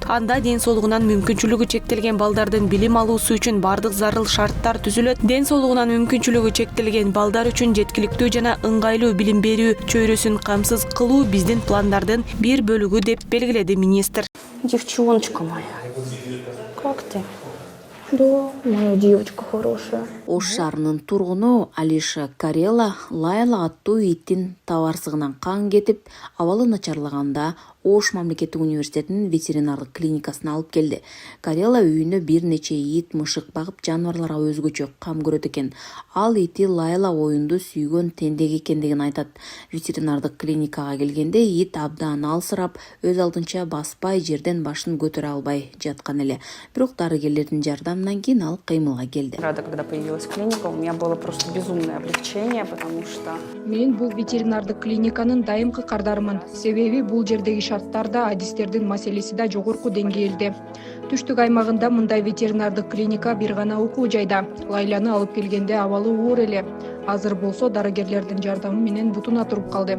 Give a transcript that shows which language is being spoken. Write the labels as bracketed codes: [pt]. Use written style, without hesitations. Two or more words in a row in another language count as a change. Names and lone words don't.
[ky] Анда ден соолугунан мүмкүнчүлүгү чектелген балдардын билим алуусу үчүн бардык зарыл шарттар түзүлөт. Ден соолугунан мүмкүнчүлүгү чектелген балдар үчүн жеткиликтүү жана ыңгайлуу билим берүү чөйрөсүн камсыз кылуу биздин пландардын бир бөлүгү деп белгиледи министр. [ru] Девчоночка моя, как ты? Да, моя девочка хорошая. [ky] Ош шаарынын тургуну Алиша Карела Лайла аттуу иттин табарсыгынан кан кетип, абалы начарлаганда Ош мамлекеттик университетинин ветеринардык клиникасына алып келди. Карела үйүнө бир нече ит, мышык багып, жаныбарларга өзгөчө кам көрөт экен. Ал ити Лайла оюнду сүйгөн тендек экендигин айтат. Ветеринардык клиникага келгенде ит абдан алсырап, өз алдынча баспай, жерден башын көтөрө албай жаткан эле. Бирок дарыгерлердин жардамынан кийин ал кыймылга келди. [ru] Рада, когда появилась клиника, у меня было просто безумное облегчение, потому что... [ky] Мен бул ветеринардык клиниканын дайымкы кардарымын. Себеби бул жердеги шарттарда адистердин маселеси да жогорку деңгээлде. Түштүк аймагында мындай ветеринардык клиника бир гана окуу жайда. Лайланы алып келгенде абалы оор эле. Азыр болсо дарыгерлердин жардамы менен бутуна туруп калды.